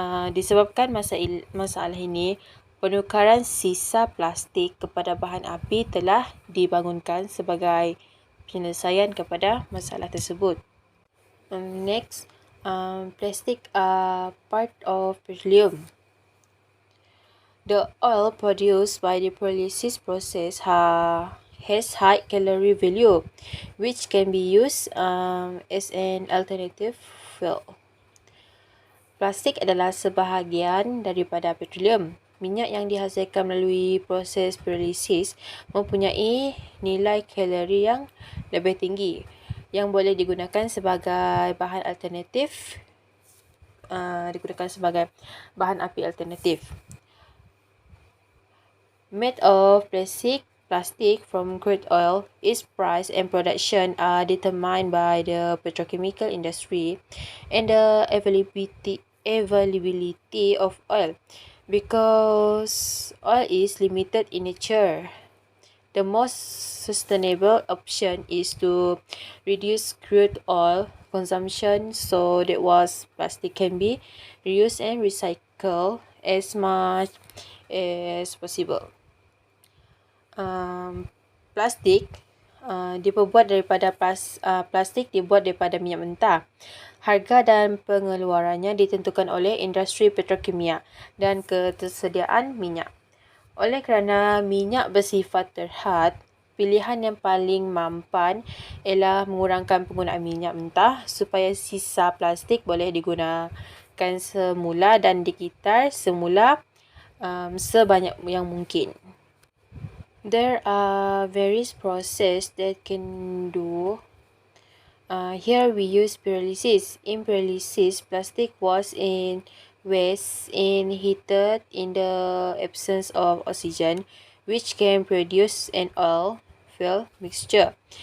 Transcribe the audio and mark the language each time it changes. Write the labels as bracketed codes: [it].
[ms] Disebabkan masalah ini, penukaran sisa plastik kepada bahan api telah dibangunkan sebagai penyelesaian kepada masalah tersebut. [en] Next, plastic are part of petroleum. The oil produced by the pyrolysis process has high calorie value, which can be used as an alternative fuel. [ms] Plastik adalah sebahagian daripada petroleum. Minyak yang dihasilkan melalui proses pyrolysis mempunyai nilai kalori yang lebih tinggi yang boleh digunakan sebagai bahan api alternatif. [en] Made of plastic from crude oil, its price and production are determined by the petrochemical industry and the availability of oil. Because oil is limited in nature, the most sustainable option is to reduce crude oil consumption so that plastic can be reused and recycled as much as possible. [ms] Plastik dibuat daripada minyak mentah. Harga dan pengeluarannya ditentukan oleh industri petrokimia dan ketersediaan minyak. Oleh kerana minyak bersifat terhad, pilihan yang paling mampan ialah mengurangkan penggunaan minyak mentah supaya sisa plastik boleh digunakan semula dan dikitar semula sebanyak yang mungkin. [en] There are various processes that can do. Here we use pyrolysis. In pyrolysis, plastic was in waste heated in the absence of oxygen, which can produce an oil-fuel mixture.